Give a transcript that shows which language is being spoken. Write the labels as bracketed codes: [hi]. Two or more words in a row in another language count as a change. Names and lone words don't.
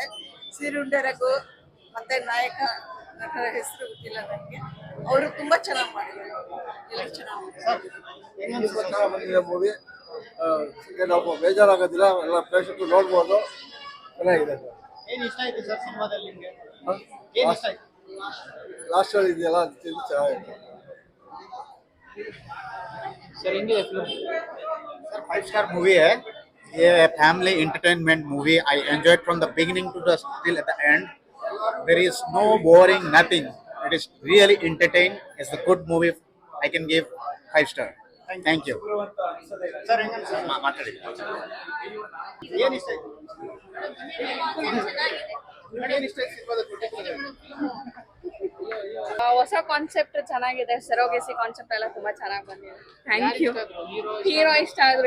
[kn] ಸಿರುಂಡೆ ರಘು ಮತ್ತೆ ನಾಯಕ ನಟರ ಹೆಸರು ಗೊತ್ತಿಲ್ಲ ನನಗೆ, ಅವರು ತುಂಬಾ ಚೆನ್ನಾಗಿ ಮಾಡಿದ್ದಾರೆ. ಎಲ್ಲರೂ ಚೆನ್ನಾಗಿ ಮೂವಿ ನಾವು ಬೇಜಾರಾಗೋದಿಲ್ಲ. ಎಲ್ಲ ಪ್ರೇಕ್ಷಕರು ನೋಡ್ಬೋದು. ಚೆನ್ನಾಗಿದೆ. ಏನ್ ಇಷ್ಟ ಆಯ್ತು ಸರ್ ಸಿನಿಮಾದಲ್ಲಿ ನಿಮಗೆ? ಏನ್ ಇಷ್ಟ ಆಯ್ತು? ಲಾಸ್ಟ್ ಅಲ್ಲಿ ಇದೆಯಲ್ಲ, ಅದು ಚೆನ್ನಾಗಿದೆ [hi] सर इंगे फिल्म सर [en] 5 star movie [hi] है ये, [en] family entertainment movie. I enjoyed from the beginning to the till at the end. There is no boring, nothing. It is really entertain. It's a good movie. I can give 5 star. Thank you sir. [kn] ಮಾತಾಡಿ. ಏನು ಇಷ್ಟ ಆಯ್ತು? ಏನು ಇಷ್ಟ ಆಯ್ತು ಸಿನಿಮಾದಲ್ಲಿ? ಹೊಸ ಕಾನ್ಸೆಪ್ಟ್ ಚೆನ್ನಾಗಿದೆ. ಸರೋಗೆಸಿ ಕಾನ್ಸೆಪ್ಟ್ ಎಲ್ಲ ತುಂಬಾ ಚೆನ್ನಾಗಿ ಬಂದಿದೆ. [en] thank you. [kn] ಹೀರೋ ಇಷ್ಟ ಆದ್ರು.